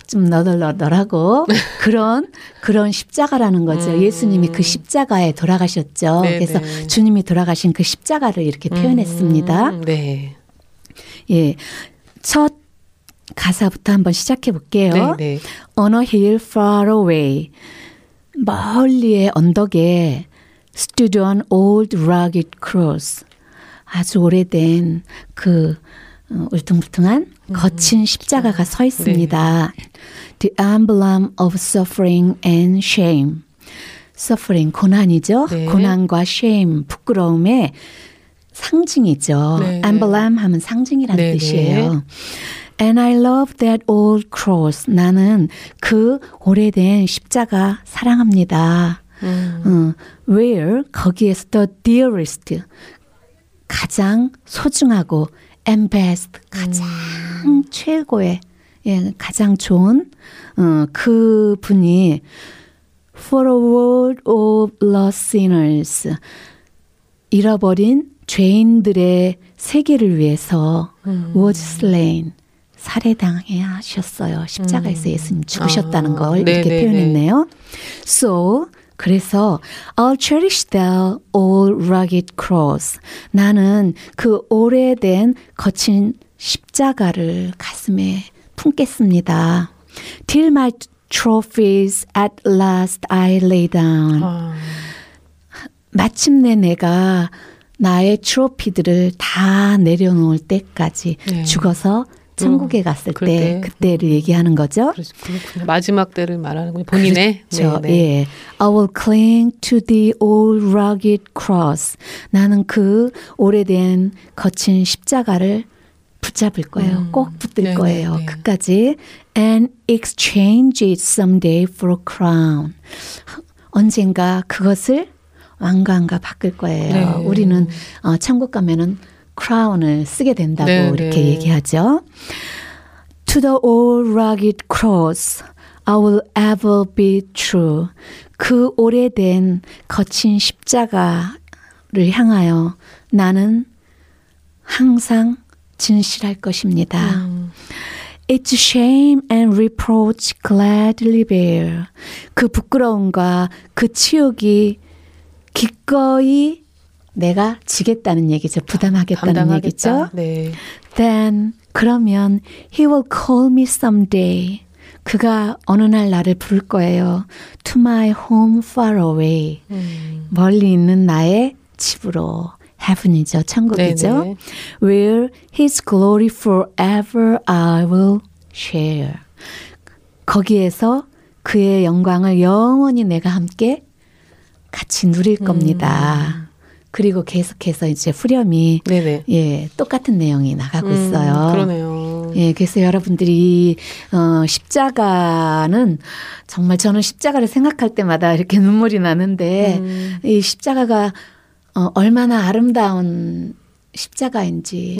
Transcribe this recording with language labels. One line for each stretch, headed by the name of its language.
Korean: 좀 너덜너덜하고 그런 십자가라는 거죠. 예수님이 그 십자가에 돌아가셨죠. 네네. 그래서 주님이 돌아가신 그 십자가를 이렇게 표현했습니다. 네. 예. 첫 가사부터 한번 시작해 볼게요.
English: On a hill far away.
Korean: 멀리의 언덕에
English: stood on old rugged cross.
Korean: 아주 오래된 그 울퉁불퉁한 거친 십자가가 서 있습니다. 네.
English: The emblem of suffering and shame.
Korean: Suffering, 고난이죠. 네. 고난과 shame, 부끄러움의 상징이죠. 네. Emblem 하면 상징이라는 네. 뜻이에요.
English: And I love that old cross.
Korean: 나는 그 오래된 십자가 사랑합니다.
English: Where,
Korean: 거기에서
English: the dearest,
Korean: 가장 소중하고
English: And best,
Korean: 가장 최고의, 예, 가장 좋은 그 분이
English: For a world of lost sinners,
Korean: 잃어버린 죄인들의 세계를 위해서
English: was slain,
Korean: 살해당해 하셨어요. 십자가에서 예수님 죽으셨다는 걸 이렇게 표현했네요.
English: So,
Korean: 그래서
English: I'll cherish the old rugged cross.
Korean: 나는 그 오래된 거친 십자가를 가슴에 품겠습니다.
English: Till my trophies at last I lay down.
Korean: 마침내 내가 나의 트로피들을 다 내려놓을 때까지 네. 죽어서 천국에 갔을 때 그때를 얘기하는 거죠. 그렇군요. 마지막 때를 말하는 거예요. 본인의. 그렇죠. 네, 네. 예.
English: I will cling to the old rugged cross.
Korean: 나는 그 오래된 거친 십자가를 붙잡을 거예요. 꼭 붙들 거예요. 네. 끝까지.
English: And exchange it someday for a crown.
Korean: 언젠가 그것을 왕관과 바꿀 거예요. 네. 우리는 천국 가면은 크라운을 쓰게 된다고 네, 이렇게 네. 얘기하죠.
English: To the old rugged cross, I will ever be true.
Korean: 그 오래된 거친 십자가를 향하여 나는 항상 진실할 것입니다.
English: It's shame and reproach gladly bear.
Korean: 그 부끄러움과 그 치욕이 기꺼이 내가 지겠다는 얘기죠. 부담하겠다는 담당하겠다. 얘기죠. 네.
English: Then
Korean: 그러면
English: he will call me someday.
Korean: 그가 어느 날 나를 부를 거예요.
English: To my home far away.
Korean: 멀리 있는 나의 집으로. Heaven이죠. 천국이죠. 네네.
English: Where his glory forever I will share.
Korean: 거기에서 그의 영광을 영원히 내가 함께 같이 누릴 겁니다. 그리고 계속해서 이제 후렴이 네네. 예 똑같은 내용이 나가고 있어요. 그러네요. 예, 그래서 여러분들이 십자가는 정말 저는 십자가를 생각할 때마다 이렇게 눈물이 나는데 이 십자가가 얼마나 아름다운 십자가인지